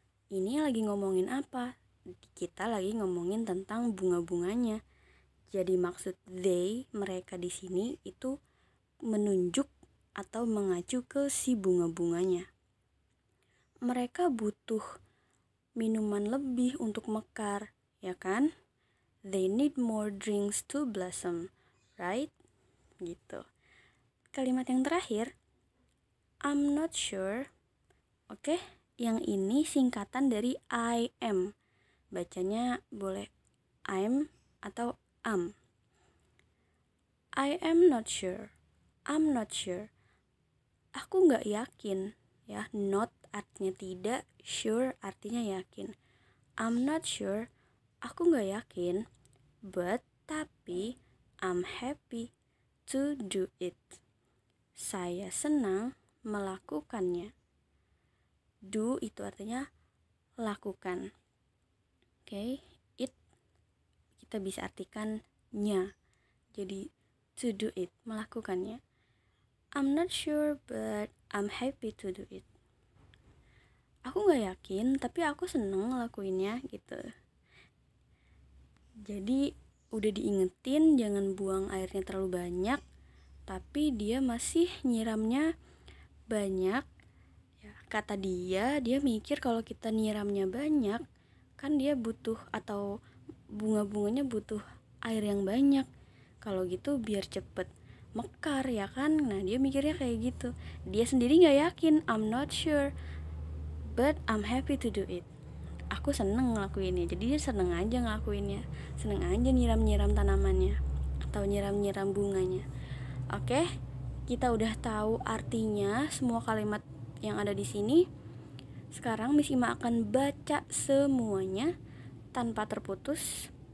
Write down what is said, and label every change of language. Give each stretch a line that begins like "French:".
Indonesian: Ini lagi ngomongin apa? Kita lagi ngomongin tentang bunga-bunganya. Jadi maksud they, mereka di sini itu menunjuk atau mengacu ke si bunga-bunganya. Mereka butuh minuman lebih untuk mekar, ya kan?
English: They need more drinks to blossom, right?
Indonesian: Gitu. Kalimat yang terakhir,
English: I'm not sure.
Indonesian: Oke, yang ini singkatan dari I am. Bacanya boleh I'm atau am.
English: I am not sure. I'm not sure.
Indonesian: Aku gak yakin. Ya, not artinya tidak, sure artinya yakin.
English: I'm not sure.
Indonesian: Aku gak yakin.
English: But, tapi, I'm happy to do it.
Indonesian: Saya senang melakukannya. Do itu artinya lakukan. Oke, it kita bisa artikan nya.
English: Jadi to do it,
Indonesian: melakukannya.
English: I'm not sure but I'm happy to do it.
Indonesian: Aku gak yakin tapi aku seneng ngelakuinnya gitu. Jadi udah diingetin jangan buang airnya terlalu banyak, tapi dia masih nyiramnya banyak. Ya, kata dia mikir kalau kita nyiramnya banyak, kan dia butuh atau bunga-bunganya butuh air yang banyak. Kalau gitu biar cepet mekar ya kan. Nah, dia mikirnya kayak gitu. Dia sendiri gak yakin.
English: I'm not sure but I'm happy to do it.
Indonesian: Aku seneng ngelakuinnya. Jadi dia seneng aja ngelakuinnya. Seneng aja nyiram-nyiram tanamannya atau nyiram-nyiram bunganya. Oke, kita udah tahu artinya semua kalimat yang ada di sini. Sekarang Miss Ima akan baca semuanya tanpa terputus.